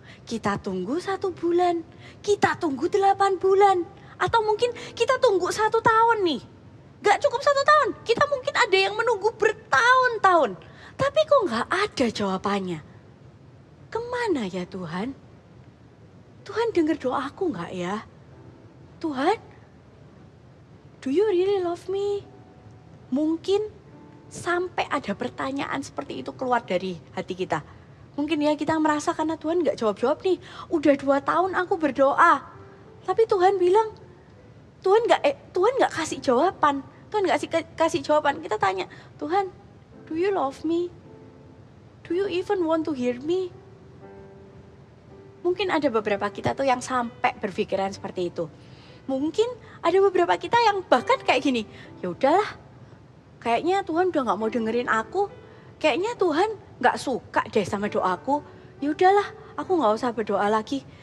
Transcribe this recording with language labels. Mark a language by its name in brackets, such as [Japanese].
[Indonesian] Kita tunggu 1 bulan. Kita tunggu 8 bulan. Atau mungkin kita tunggu 1 tahun nih. Gak cukup 1 tahun, kita mungkin ada yang menunggu bertahun-tahun. Tapi kok gak ada jawabannya? Kemana ya Tuhan? Tuhan dengar doaku gak ya? [English] Tuhan, do you really love me? [Indonesian] Mungkin sampai ada pertanyaan seperti itu keluar dari hati kita. Mungkin ya kita merasa karena Tuhan gak jawab-jawab nih. Udah 2 tahun aku berdoa. Tapi Tuhan bilang, Tuhan gak kasih jawaban. Tuhan gak kasih jawaban. Kita tanya, Tuhan, [English] do you love me? Do you even want to hear me? [Indonesian] Mungkin ada beberapa kita tuh yang sampai berpikiran seperti itu. Mungkin ada beberapa kita yang bahkan kayak gini, ya udahlah, kayaknya Tuhan udah gak mau dengerin aku. kayaknya Tuhan gak suka deh sama doaku. Ya udahlah, aku gak usah berdoa lagi.